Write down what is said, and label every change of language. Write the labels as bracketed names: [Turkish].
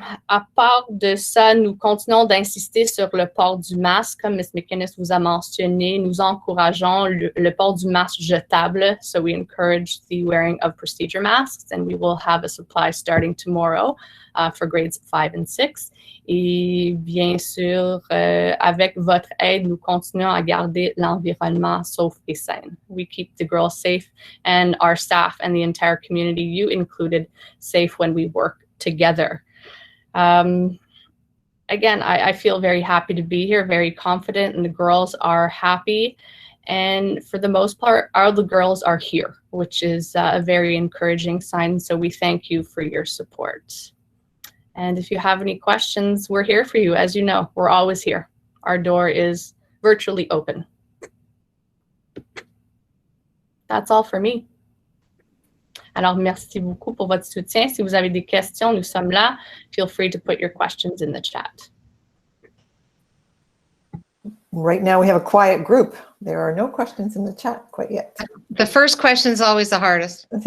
[French] À part de ça, nous continuons d'insister sur le port du masque. Comme Ms. McInnes vous a mentionné, nous encourageons le port du masque jetable. [English] So we encourage the wearing of procedure masks, and we will have a supply starting tomorrow for grades 5 and 6. [French] Et bien sûr, avec votre aide, nous continuons à garder l'environnement sauf et sain. [English] We keep the girls safe and our staff and the entire community, you included, safe when we work together. Again, I feel very happy to be here, very confident, and the girls are happy. And for the most part, all the girls are here, which is a very encouraging sign. So we thank you for your support. And if you have any questions, we're here for you. As you know, we're always here. Our door is virtually open. That's all for me. [French] Alors, merci beaucoup pour votre soutien. Si vous avez des questions, nous sommes là. [English] Feel free to put your questions in the chat. Right now, we have a quiet group. There are no questions in the chat quite yet. The first question is always the hardest.